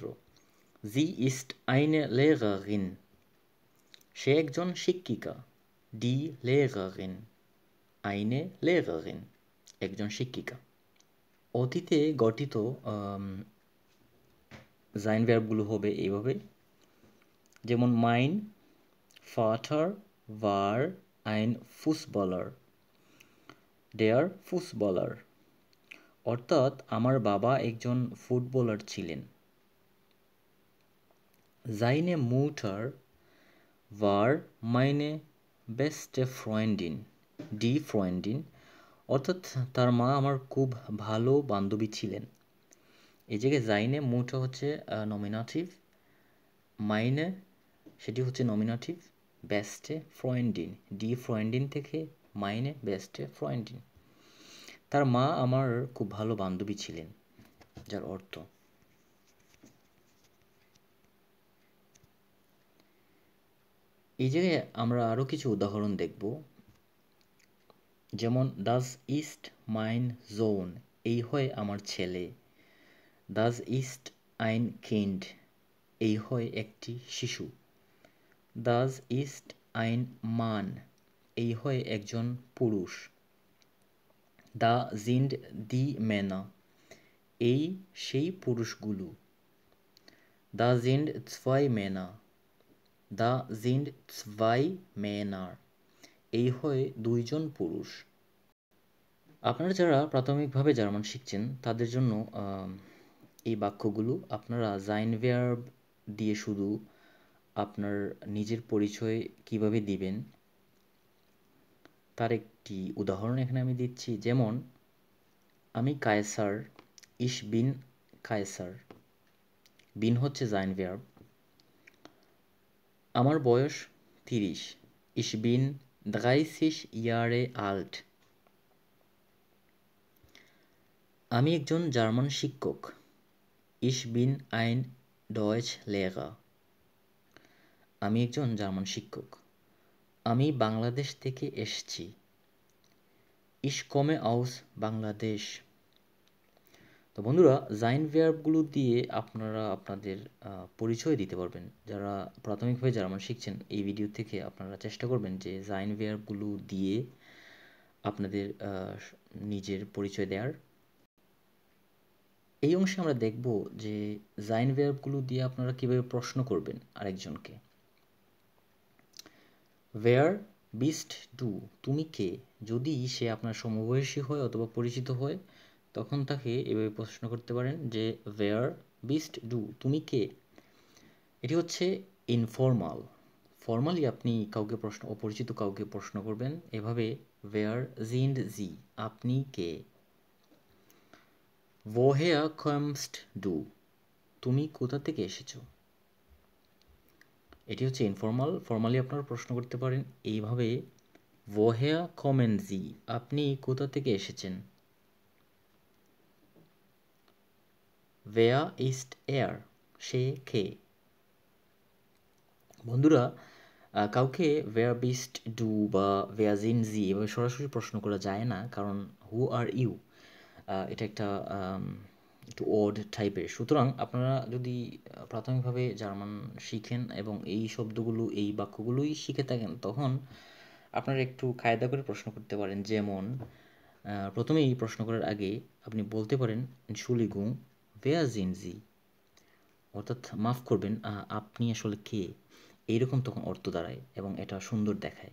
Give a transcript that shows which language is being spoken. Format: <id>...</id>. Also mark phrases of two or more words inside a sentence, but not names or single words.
<de>Sie ist eine Lehrerin,</de> <bn>সে একজন শিক্ষিকা।</bn> <de>Die Lehrerin, eine Lehrerin,</de> <bn>একজন শিক্ষিকা। অতীতে গঠিত sein ভার্বগুলো হবে এইভাবে, যেমন</bn> <de>mein Vater war ein Fußballer, der Fußballer,</de> <bn>অর্থাৎ আমার বাবা একজন ফুটবলার ছিলেন।</bn> <de>Seine Mutter war meine beste Freundin, die Freundin,</de> <bn>অর্থাৎ তার মা আমার খুব ভালো বান্ধবী ছিলেন। এই জায়গায়</bn> <de>seine Mutter</de> <bn>হচ্ছে নমিনাটিভ, meine সেটি হচ্ছে নমিনাটিভ,</bn> <de>beste Freundin, die Freundin থেকে meine beste Freundin,</de> <bn>তার মা আমার খুব ভালো বান্ধবী ছিলেন, যার অর্থ। এই জায়গায় আমরা আরও কিছু উদাহরণ দেখব, যেমন</bn> <de>das ist mein Sohn,</de> <bn>এই হয় আমার ছেলে।</bn> <de>das ist ein Kind,</de> <bn>এই হয় একটি শিশু।</bn> <de>das ist ein Mann,</de> <bn>এই হয় একজন পুরুষ।</bn> <de>da sind die Männer,</de> <bn>এই সেই পুরুষগুলো।</bn> <de>da sind zwei Männer, da sind zwei Männer,</de> <bn>এই হয় দুইজন পুরুষ। আপনারা যারা প্রাথমিকভাবে জার্মান শিখছেন তাদের জন্য এই বাক্যগুলো আপনারা sein verb দিয়ে শুধু আপনার নিজের পরিচয় কিভাবে দিবেন তার একটি উদাহরণ এখানে আমি দিচ্ছি। যেমন আমি কায়সার,</bn> <de>ich bin কায়সার, bin হচ্ছে sein verb।</de> <bn>আমার বয়স 30,</bn> <de>ich bin 30 Jahre alt।</de> <bn>আমি একজন জার্মান শিক্ষক,</bn> <de>ich bin ein Deutschlehrer,</de> <bn>আমি একজন জার্মান শিক্ষক। আমি বাংলাদেশ থেকে এসেছি,</bn> <de>ich komme aus Bangladesh।</de> <bn>তো বন্ধুরা, sein ভার্বগুলো দিয়ে আপনারা আপনাদের পরিচয় দিতে পারবেন। যারা প্রাথমিকভাবে জার্মান শিখছেন এই ভিডিও থেকে আপনারা চেষ্টা করবেন যে sein ভার্বগুলো দিয়ে আপনাদের নিজের পরিচয় দেওয়ার। এই অংশে আমরা দেখব যে sein ভার্বগুলো দিয়ে আপনারা কিভাবে প্রশ্ন করবেন আরেকজনকে।</bn> <de>Wer bist du,</de> <bn>তুমি কে? যদি সে আপনার সমবয়সী হয় অথবা পরিচিত হয় তখন তাকে এভাবে প্রশ্ন করতে পারেন যে</bn> <de>Wer bist du,</de> <bn>তুমি কে? এটি হচ্ছে ইনফর্মাল। ফর্মালি আপনি কাউকে অপরিচিত কাউকে প্রশ্ন করবেন এভাবে</bn> <de>Wer sind Sie,</de> <bn>আপনি কে?</bn> <de>Woher kommst du,</de> <bn>তুমি কোথা থেকে এসেছো? এটি হচ্ছে ইনফর্মাল। ফর্মালি আপনারা প্রশ্ন করতে পারেন এইভাবে</bn> <de>Woher kommen Sie,</de> <bn>আপনি কোথা থেকে এসেছেন?</bn> <de>Wer ist er,</de> <bn>সে কে? বন্ধুরা, কাউকে</bn> <de>Wer bist du</de> <bn>বা</bn> <de>Wer sind Sie</de> <bn>এভাবে সরাসরি প্রশ্ন করা যায় না, কারণ</bn> <en>Who are you</en> <bn>এটা একটা একটু ওড টাইপের। সুতরাং আপনারা যদি প্রাথমিকভাবে জার্মান শিখেন এবং এই শব্দগুলো এই বাক্যগুলোই শিখে থাকেন তখন আপনারা একটু কায়দা করে প্রশ্ন করতে পারেন। যেমন প্রথমেই প্রশ্ন করার আগে আপনি বলতে পারেন</bn> <de>Entschuldigung, wer sind Sie,</de> <bn>অর্থাৎ মাফ করবেন আপনি আসলে কে, এইরকম তখন অর্থ দাঁড়ায় এবং এটা সুন্দর দেখায়।</bn>